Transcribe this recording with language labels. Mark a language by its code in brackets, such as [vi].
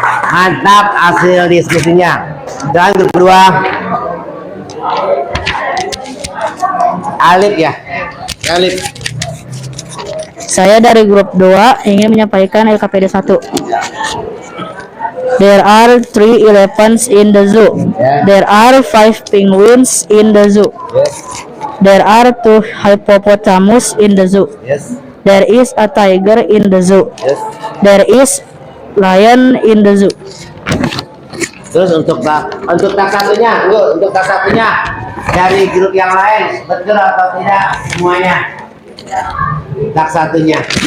[id] Mantap hasil diskusinya. Dan grup 2. Alif ya. Alif. Saya dari grup 2 ingin menyampaikan LKPD 1. [en] There are 3 elephants in the zoo. There are 5 penguins in the zoo. There are 2 hippopotamus in the zoo. Yes. There is a tiger in the zoo. Yes. There is lion in the zoo. [id] Terus untuk tak satunya, untuk tak satunya dari grup yang lain, betul atau tidak semuanya? Tak satunya.